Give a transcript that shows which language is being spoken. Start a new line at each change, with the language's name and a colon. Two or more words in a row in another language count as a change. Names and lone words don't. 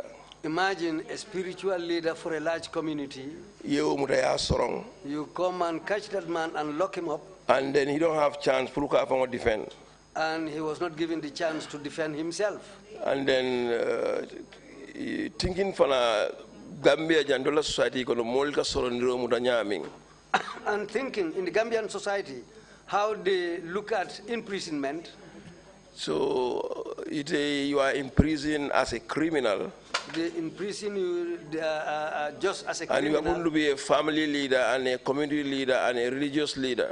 English: Imagine a spiritual leader for a large community. You come and catch that man and lock him up. And then he don't have chance to defend. And he was not given the chance to defend himself. And then thinking for a Gambia Jandola society
Mandingo: kono molka sorondiro mutanyaming.
English: And thinking in the Gambian society how they look at imprisonment. So you are in prison as a criminal. They imprison you just as a criminal. And you happen to be a family leader and a community leader and a religious leader.